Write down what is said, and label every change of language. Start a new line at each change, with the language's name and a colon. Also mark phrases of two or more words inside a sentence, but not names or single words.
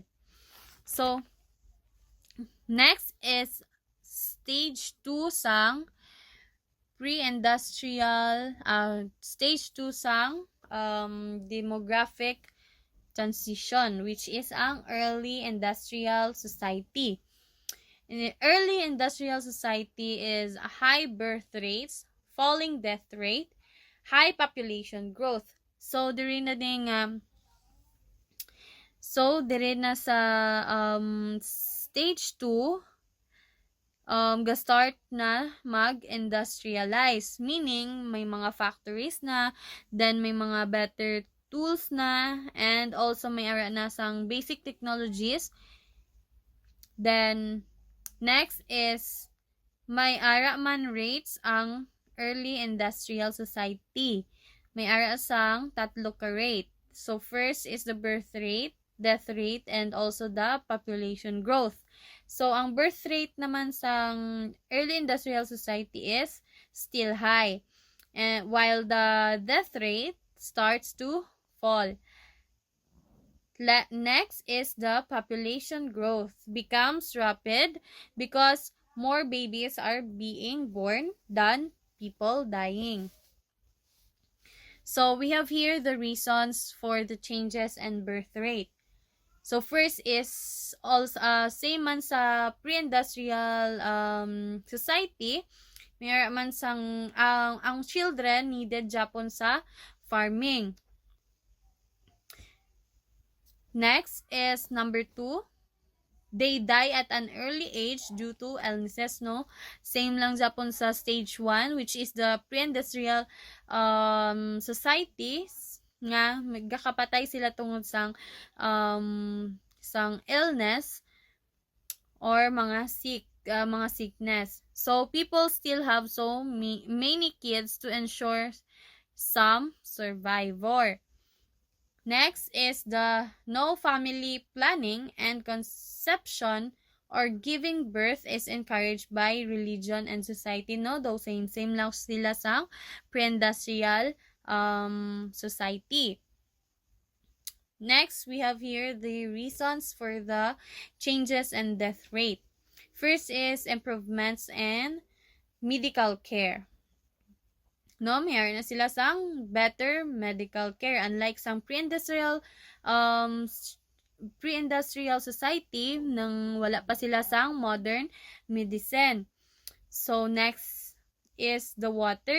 English: So, next is stage 2 sang pre-industrial, stage 2 sang demographic transition, which is ang early industrial society. In the early industrial society is high birth rates, falling death rate, high population growth.
Hiligaynon: So diri na ding sa stage 2 ga-start na mag-industrialize, meaning may mga factories na, then may mga
English: better tools
Hiligaynon: na,
English: and also
Hiligaynon: may ara na sang
English: basic technologies. Then next is
Hiligaynon: may ara man
English: rates ang early industrial society.
Hiligaynon: May ara sang tatlo ka rate.
English: So first is the birth rate, death rate, and also the population growth. So ang birth rate
Hiligaynon: naman sa
English: early industrial society is still high, and while the death rate starts to fall. Next is the population growth becomes rapid because more babies are being born than people dying. So we have here the reasons for the changes in birth rate. So first is also same
Hiligaynon: man sa
English: pre-industrial society,
Hiligaynon: mayroon man sang ang
English: children needed
Hiligaynon: Japon sa
English: farming. Next is number 2. They die at an early age due to illnesses, no?
Hiligaynon: Same lang Japon sa stage 1,
English: which is the pre-industrial societies
Hiligaynon: nga magkakapatay sila tungod sang illness or mga sickness.
English: So people still have so many kids to ensure some survivor. Next is the no family planning and conception or giving birth is encouraged by religion and society, no?
Hiligaynon: Though same lang sila sa
English: pre-industrial society. Next, we have here the reasons for the changes in death rate. First is improvements in medical care.
Hiligaynon: No, mayroon na sila sang
English: better medical care.
Hiligaynon: Unlike sang
English: pre-industrial society
Hiligaynon: nang wala pa sila sang
English: modern medicine. So next is the water.